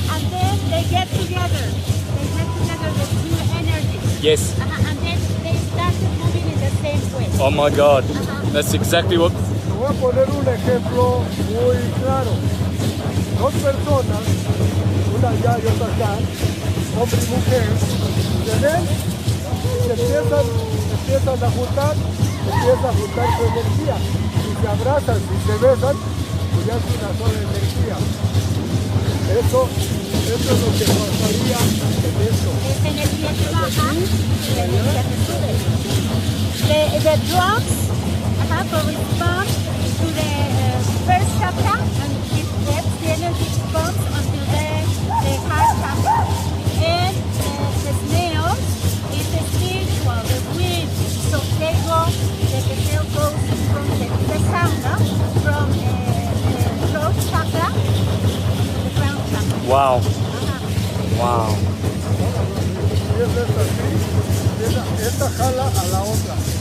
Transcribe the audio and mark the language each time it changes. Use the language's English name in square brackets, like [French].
[English] And then they get together. They get together the two energies. Yes. And then they started moving in the same way. Oh my God. That's exactly what. [Spanish] Te voy a poner un ejemplo muy claro. Dos personas, una allá y otra acá, hombre y mujer, se ven y se empiezan a juntar su energía. Si se abrazan, si se besan, pues ya es una sola energía. Eso es lo que pasaría en esto. Esa energía que baja y la energía que sube. [English] The drops correspond to the first chakra, and it gets the energy pumps until the heart chakra. And the snail is the spiritual, the wind. So they go, the snail goes from the sound, from the throat chakra to the crown chakra. Wow. Wow. [Spanish] Y es así, esta jala a la otra.